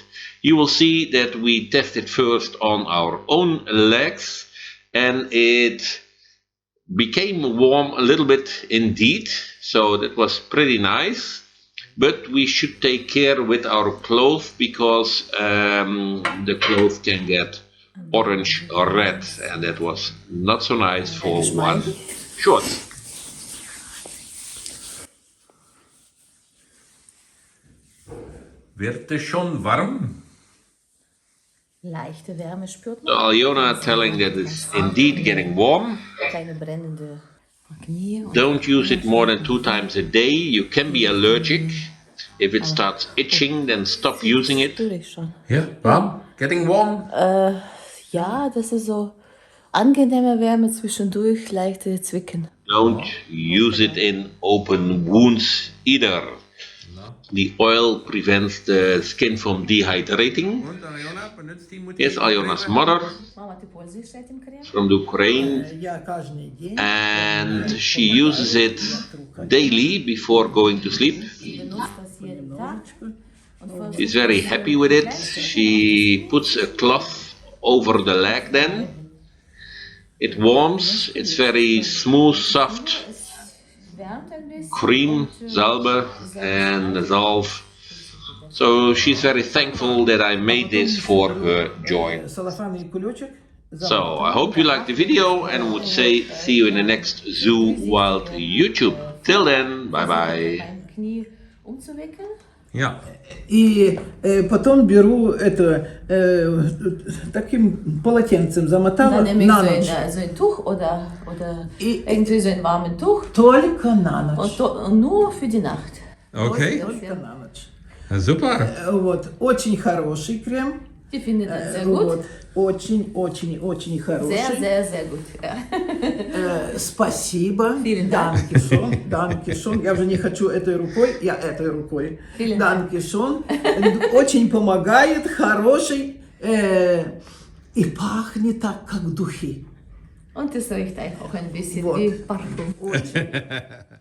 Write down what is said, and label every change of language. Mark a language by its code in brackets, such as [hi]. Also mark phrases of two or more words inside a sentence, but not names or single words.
[en] You will see that we tested first on our own legs, and it became warm a little bit indeed, so that was pretty nice. But we should take care with our clothes, because the clothes can get orange or red, and that was not so nice for one short. [de] Wird es schon warm? Leichte Wärme spürt So man. [en] Aljona telling that it's indeed getting warm. [de] Kleine brennende Knie. [en] Don't use it more than 2 times a day. You can be allergic. If it starts itching, then stop using it. [de] Spür ich schon. Ja, warm? [en] Getting warm? [de] Ja, das ist so angenehme Wärme zwischendurch, leichte Zwicken. [en] Don't use it in open wounds either. The oil prevents the skin from dehydrating. [de] Und Aljona benutzt die Mutter? [en] Yes, Aljona's mother [ru] Мама, ты пользуешься этим кремом? [en] from the Ukraine, [ru] Я каждый день [en] and she uses it daily before going to sleep. [de] Sie benutzt das jeden Tag und versucht, [en] She's very happy with it. She puts a cloth over the leg then. It warms, it's very smooth, soft [de] wärmt ein bisschen. [en] cream, Salbe and Salve. So she's very thankful that I made this for her joy. [ru] салофанный кулечек. [en] So I hope you liked the video, and would say see you in the next Zoo Wild YouTube. Till then, bye bye. [de] Mein Knie umzuwickeln. Ja. [ru] И потом беру это таким полотенцем замотала [de] Dann nehme ich [ru] на [de] so [ru] ночь. [de] so ein Tuch oder irgendwie so ein warmes Tuch [ru] Только на ночь. [de] und nur für die Nacht. [en] Okay, [ru] Только на ночь. [en] super. [ru] Вот. Очень хороший крем. [de] Die findet das sehr gut. [ru] Вот. Очень хороший. [de] Sehr, sehr, sehr gut. Ja. [ru] Спасибо. [de] Vielen Dank. Danke schön. [ru] Я уже не хочу этой рукой, я этой рукой. [de] Vielen Dank. Danke schön. [ru] Очень помогает, хороший. И пахнет так, как духи. [de] Und das riecht auch ein bisschen [ru] Вот. [de] wie Parfum. [ru] Очень.